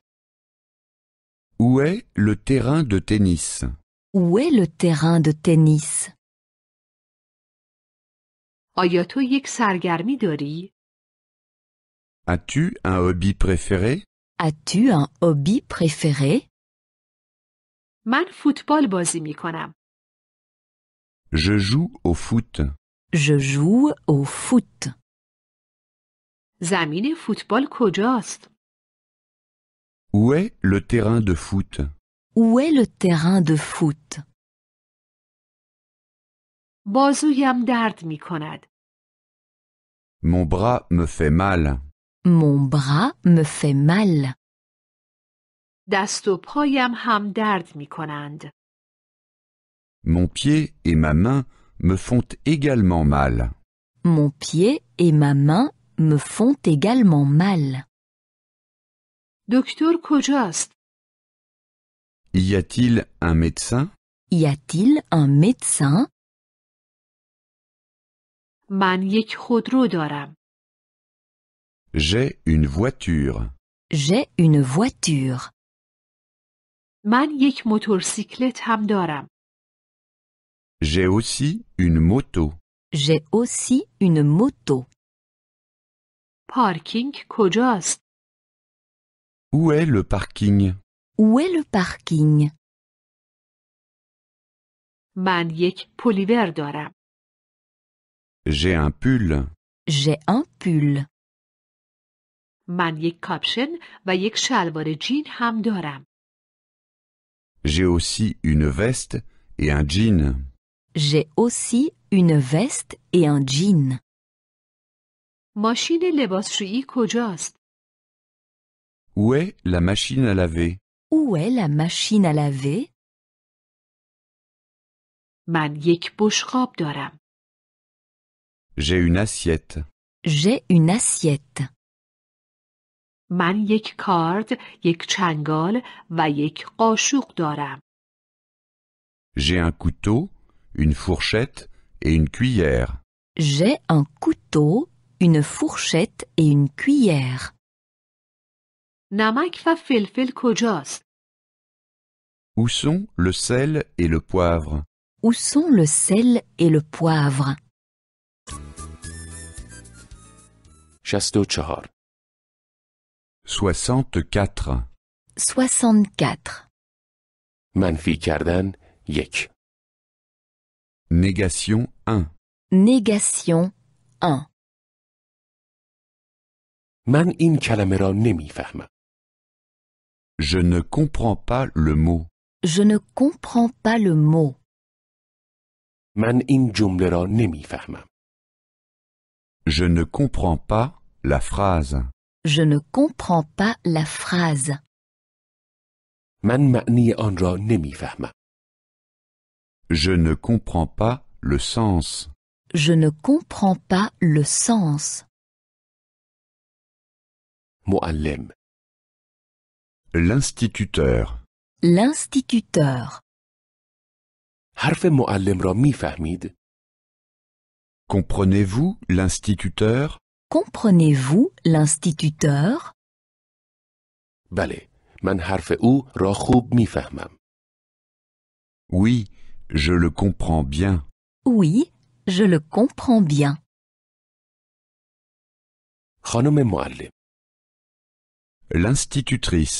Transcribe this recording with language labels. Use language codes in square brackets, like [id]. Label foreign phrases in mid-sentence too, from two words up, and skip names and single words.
[fr] Où est le terrain de tennis? Où est le terrain de tennis? [fa] آیا تو یک سرگرمی داری؟ [fr] As-tu un hobby préféré? As-tu un hobby préféré? [fa] من فوتبال بازی می کنم. [fr] Je joue au foot. Je joue au foot. [fa] زمین فوتبال کجاست؟ [fr] Où est le terrain de foot? Où est le terrain de foot? [fa] بازویم درد می کند. [fr] Mon bras me fait mal. Mon bras me fait mal. [fa] دست و پایم هم درد می کنند. [fr] Mon pied et ma main me font également mal. Mon pied et ma main me font également mal. [fa] دکتر کجاست؟ [fr] Y a-t-il un médecin? Y a-t-il un médecin? [fa] من یک خودرو دارم. [fr] J'ai une voiture. J'ai une voiture. [fa] من یک موتورسیکلت هم دارم. [fr] J'ai aussi une moto. J'ai aussi une moto. [fa] پارکینگ کجاست؟ [fr] Où est le parking? Où est le parking? [fa] من یک پلیور دارم. [fr] J'ai un pull. J'ai un pull. [fa] من یک کاپشن و یک شلوار جین هم دارم. [fr] J'ai aussi une veste et un jean. J'ai aussi une veste et un jean. [fa] ماشین لباسشویی کجاست؟ [fr] Où est la machine à laver? Où est la machine à laver? [fa] من یک بشقاب دارم. [fr] J'ai une assiette. J'ai une assiette. [fa] من یک کارد، یک چنگال و یک قاشق دارم. [fr] J'ai un couteau, une fourchette et une cuillère. J'ai un couteau, une fourchette et une cuillère. [fa] نمک و فلفل کجاست؟ [fr] Où sont le sel et le poivre? Où sont le sel et le poivre? 64. 64. 64. [fa] منفی کردن 1. [fr] Négation 1. Négation 1. [fa] من این کلمه را نمیفهمم. [fr] Je ne comprends pas le mot. Je ne comprends pas le mot. [fa] من این جمله را نمیفهمم. [fr] Je ne comprends pas la phrase. Je ne comprends pas la phrase. [fa] من معنی آن را نمیفهمم. [fr] Je ne comprends pas le sens. Je ne comprends pas le sens. [fa] معلم. [fr] L'instituteur. L'instituteur. [fa] حرف معلم را میفهمید؟ [fr] Comprenez-vous l'instituteur? Comprenez-vous l'instituteur? [fa] بله، من حرف او را خوب میفهمم. [fr] Oui, je le comprends bien. Oui, je le comprends bien. [fa] خانم معلم. [fr] L'institutrice.